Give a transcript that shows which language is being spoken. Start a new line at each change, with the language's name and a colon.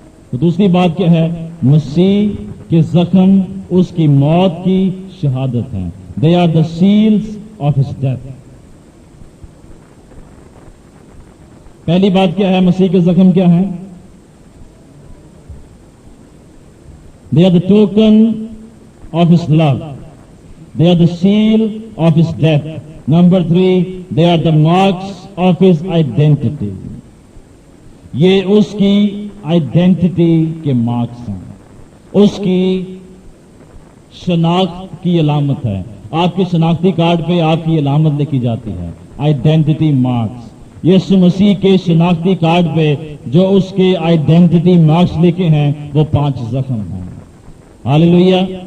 Urdu: تو دوسری بات کیا ہے؟ مسیح کے زخم اس کی موت کی شہادت ہیں.
English: They are the seals of his death.
Urdu: پہلی بات کیا ہے؟ مسیح کے زخم کیا ہیں؟
English: They are the token of his love. They are the seal of his death. Number 3, they are the marks of his identity.
Urdu: یہ اس کی آئیڈینٹی کے مارکس ہیں، اس کی شناخت کی علامت ہے. آپ کے شناختی کارڈ پہ آپ کی علامت لکھی جاتی ہے، آئیڈینٹی مارکس. یسوع مسیح کے شناختی کارڈ پہ جو اس کے آئیڈینٹی مارکس لکھے ہیں وہ 5 زخم ہیں. ہاللیلویہ.